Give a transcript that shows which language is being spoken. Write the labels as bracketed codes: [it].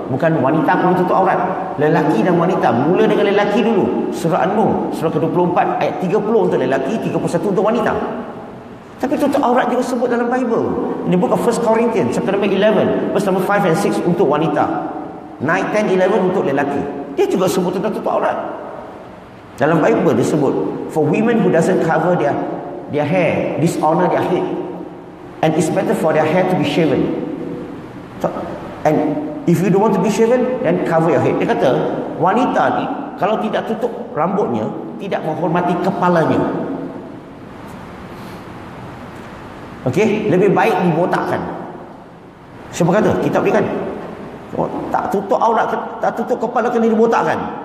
[ms] Bukan wanita perlu tutup aurat. Lelaki dan wanita. Mula dengan lelaki dulu. Surah An-Nur, surah ke-24, ayat 30 untuk lelaki, 31 untuk wanita. Tapi tutup aurat juga sebut dalam Bible. [en] In the book of 1 Corinthians, chapter number 11, verse number 5 and 6 [ms] untuk wanita. 9, 10, 11 untuk lelaki. Dia juga sebut tentang tutup aurat. Dalam Bible disebut, [en] for women who doesn't cover their hair, dishonor their head, and it's better for their hair to be shaven. And if you don't want to be shaven, then cover your head. [ms] Dia kata, wanita ni kalau tidak tutup rambutnya, tidak menghormati kepalanya. Okey, lebih baik dibotakkan. Siapa kata? Kitab ni kan. Oh, tak tutup aurat, tak tutup kepala kena dibotakkan.